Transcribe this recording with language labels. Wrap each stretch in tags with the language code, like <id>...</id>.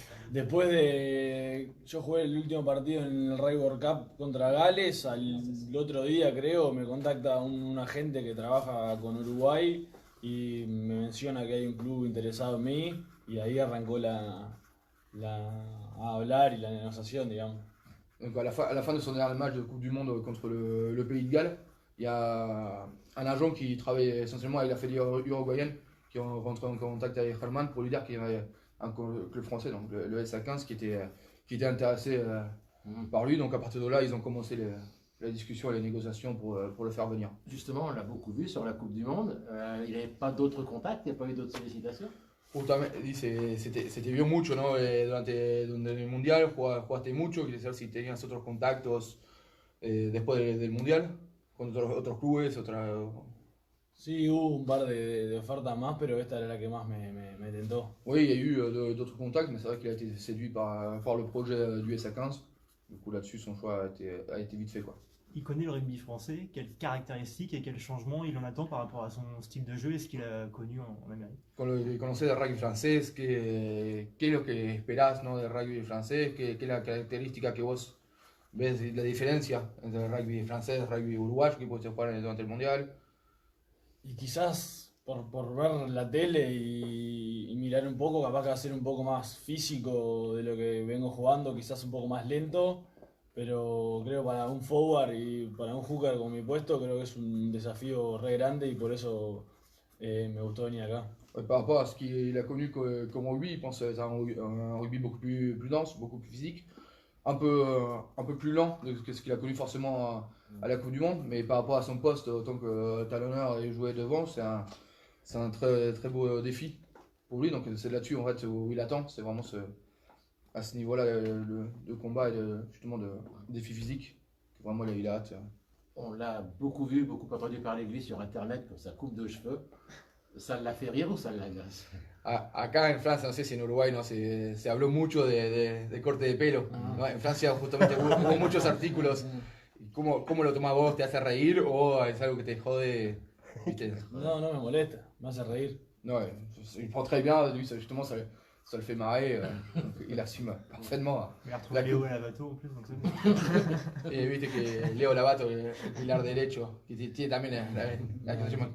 <es>Después yo jugué el último partido en el Rugby World Cup contra Gales, al otro día creo me contacta un agente que trabaja con Uruguay y me menciona que hay un club interesado en mí y ahí arrancó a hablar y la negociación, digamos.</es> <fr>Donc à la fin de son dernier match de Coupe du Monde contre le Pays de Galles, il y a un agent qui travaille essentiellement avec la fédération uruguayenne qui est rentré en contact avec Herman pour lui dire qu'il y avait un club français, donc le SA15, qui était intéressé par lui. Donc à partir de là, ils ont commencé la discussion et les négociations pour le faire venir. Justement, on l'a beaucoup vu sur la Coupe du Monde. Il n'avait pas d'autres contacts, il n'y a pas eu d'autres sollicitations.</fr> <es>Se te vio mucho, ¿no? Durante el Mundial, jugaste mucho. Quería saber si tenías otros contactos después del Mundial, con otros clubes, Sí, hubo un par de ofertas más, pero esta era la que más me tentó.</es> <fr>Oui, il y a eu d'autres contacts, mais c'est vrai qu'il a été séduit par le projet du SA15. Du coup, là-dessus, son choix a été vite fait, quoi. Il connaît le rugby français, quelles caractéristiques et quels changements il en attend par rapport à son style de jeu et ce qu'il a connu en Amérique.</fr> <es>Conocer el rugby francés, ¿qué es lo que esperás, ¿no? Del rugby francés? ¿Qué es la característica que vos ves la diferencia entre el rugby francés y el rugby uruguayo que puedes jugar durante el mundial. Y quizás por ver la tele y mirar un poco, capaz que va a ser un poco más físico de lo que vengo jugando, quizás un poco más lento, pero creo para un forward y para un hooker con mi puesto, creo que es un desafío re grande y por eso me gustó venir acá.</es> <fr>Ouais, par rapport à ce qu'il a connu comme rugby, il pense que c'est un rugby beaucoup plus dense, beaucoup plus physique, un peu plus lent que ce qu'il a connu forcément à la Coupe du Monde, mais par rapport à son poste, autant que talonneur et jouer devant, c'est un très, très beau défi pour lui, donc c'est là-dessus en fait où il attend, c'est vraiment à ce niveau-là de combat et justement de défi physique, que vraiment il a hâte. On l'a beaucoup vu, beaucoup entendu parler de lui sur internet pour sa coupe de cheveux. ¿Ça l'a fait rire ou ça l'agace?</fr> <es>Acá en Francia, no sé si en Uruguay no se habló mucho de corte de pelo. ¿No? En Francia justamente hubo muchos artículos. ¿Cómo lo tomás vos? ¿Te hace reír o es algo que te jode? ¿Viste? No, no me molesta, me hace reír.</es> <fr>Non, il prend très bien, lui justement ça le fait marrer, donc il assume parfaitement. Il a retrouvé Léo Lavato en plus, donc c'est bon.</fr> <es>Y viste que Leo Lavato, el pilar derecho, que tiene también la que se llama.</es>